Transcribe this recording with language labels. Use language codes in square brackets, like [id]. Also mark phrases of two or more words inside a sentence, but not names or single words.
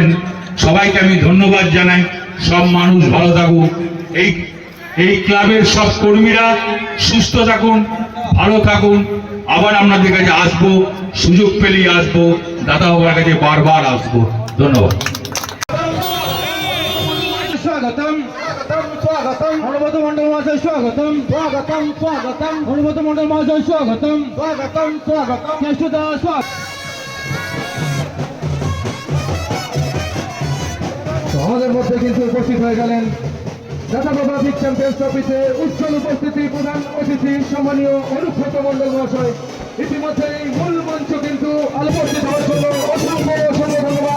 [bn] সবাইকে আমি ধন্যবাদ জানাই। সব মানুষ ভালো থাকুন, এই ক্লাবের সব কর্মীরা সুস্থ থাকুন, ভালো থাকুন। আবার আপনাদের কাছে আসবো, সুযোগ পেলেই আসবো, দাদা বাবার কাছে বারবার আসবো। ধন্যবাদ। স্বাগতম স্বাগতম অনুমত মণ্ডল মহাশয় স্বাগতম স্বাগতম স্বাগতম অনুমত মণ্ডল মহাশয় স্বাগতম স্বাগতম স্বাগতম জ্যেষ্ঠদা স্বাগত। আমাদের মধ্যে কিন্তু উপস্থিত হয়ে গেলেন দাদা বাবা বিগ চ্যাম্পিয়ন্স ট্রফিতে উজ্জ্বল উপস্থিতি প্রধান অতিথি সম্মানীয় অনুব্রত মণ্ডল মহাশয়। ইতিমধ্যে এই মূল মঞ্চ কিন্তু আলোচিত হওয়ার জন্য অসংখ্য অসংখ্য ধন্যবাদ।